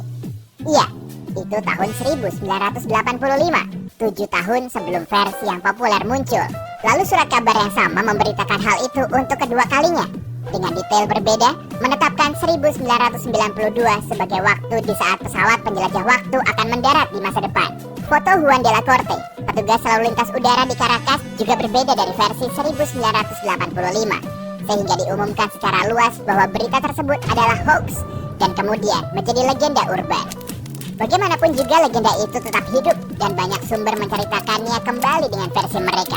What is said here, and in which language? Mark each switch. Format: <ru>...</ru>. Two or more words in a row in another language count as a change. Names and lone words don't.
<id>Iya, itu tahun 1985, 7 tahun sebelum versi yang populer muncul. Lalu surat kabar yang sama memberitakan hal itu untuk kedua kalinya, dengan detail berbeda, menetapkan 1992 sebagai waktu di saat pesawat penjelajah waktu akan mendarat di masa depan. Foto Huan de la Corte, petugas selalu lintas udara di Caracas, juga berbeda dari versi 1985, sehingga diumumkan secara luas bahwa berita tersebut adalah hoax dan kemudian menjadi legenda urban. Bagaimanapun juga legenda itu tetap hidup dan banyak sumber menceritakannya kembali dengan versi mereka.</id>